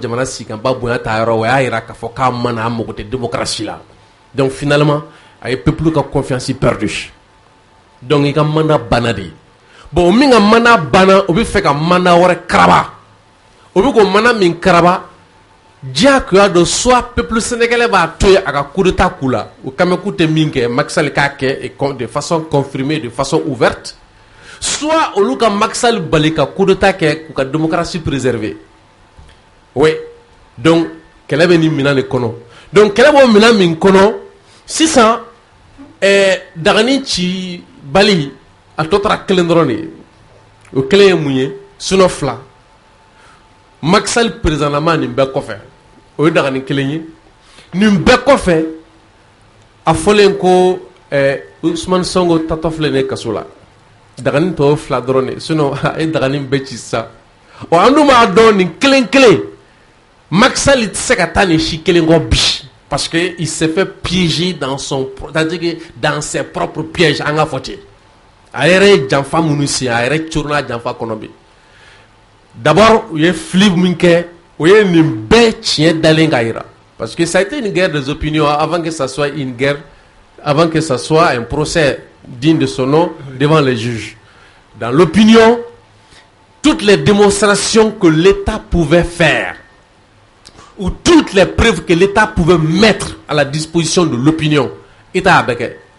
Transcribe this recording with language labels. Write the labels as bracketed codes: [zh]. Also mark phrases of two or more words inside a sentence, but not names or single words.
[bm] jamana sikanba bonya t'a yɔrɔ a y'a yira k'a fɔ k'a ma na a mago tɛ démocratie la [fr] donc finalement [bm] a ye peuple ka confiance perdu donc i ka mandat banna de bon min ka mandat banna o bɛ fɛ ka mandat wɛrɛ karaba o bɛ k'o mandat min karaba diyagoya dɔ [fr] soit peuple sénégalais [bm] b'a to yen a ka [fr] coup d'état [bm] k'u la o kan bɛ k'u tɛ min kɛ Macky Sall k'a kɛ [fr] de façon confirmée de façon ouverte [bm] soit olu ka Macky Sall bali ka [fr] coup d'état [bm] kɛ k'u ka [fr] démocratie préserver oui donc [bm] kɛlɛ bɛ nin minɛn de kɔnɔ donc kɛlɛ b'o minɛn min kɔnɔ sisan dagani ci bali a tɔ tora kelen dɔrɔn de ye o kelen ye mun ye sinon fila Macky Sall présidentement nin bɛɛ kɔfɛ o ye dagani kelen ye nin bɛɛ kɔfɛ a fɔlen ko Ousmane Sonko tatɔ filɛ nin ye kaso la dagani tɔ fila dɔrɔn de sinon a ye dagani bɛɛ ci sisan an dun b'a dɔn nin kelen kelen Macky Sall tɛ se ka taa nin si kelen kɔ bi [fr] parce que il s'est fait piéger dans ses propres pièges [bm] an ka fɔ ten a yɛrɛ ye janfa minnu sen a yɛrɛ coronna janfa kɔnɔ bi d'abord u ye flip min kɛ o ye nin bɛɛ tiɲɛ dalen ka yira [fr] parce que ça a été une guerre des opinions avant que ça soit une guerre avant que ça soit un procès digne de son nom devant les juges dans l'opinion toutes les démonstrations que l'État pouvait faire, ou toutes les preuves que l'État pouvait mettre à la disposition de l'opinion, l'État a béqué.